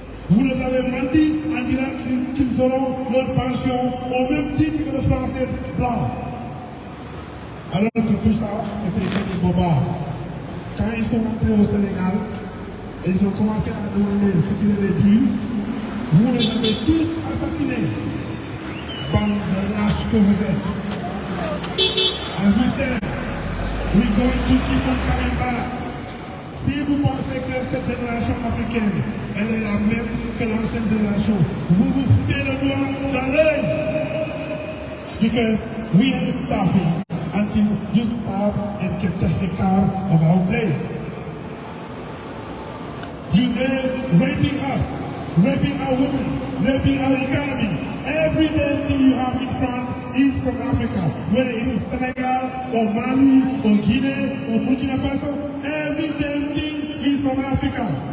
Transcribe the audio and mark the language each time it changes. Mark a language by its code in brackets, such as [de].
[fr] Vous leur avez menti en disant qu'ils auront leur pension au même titre que les Français blancs. Alors que tout ça, c'était des bobards. Quand ils sont rentrés au Sénégal, et ils ont commencé à demander ce qu'ils avaient pu, vous les avez tous assassinés. Bande de lâches que vous êtes. [en] As we said, we're going to keep on coming back. [fr] Si vous pensez que cette génération africaine, elle est la même que l'ancienne génération, vous vous foutez le doigt dans l'œil. [en] Because we ain't stopping until you stop and get the heck out of our place. You there raping us, raping our women, raping our economy. Every damn thing you have in France is from Africa. Whether it is Senegal, or Mali, or Guinea, or Burkina Faso, every damn thing is from Africa.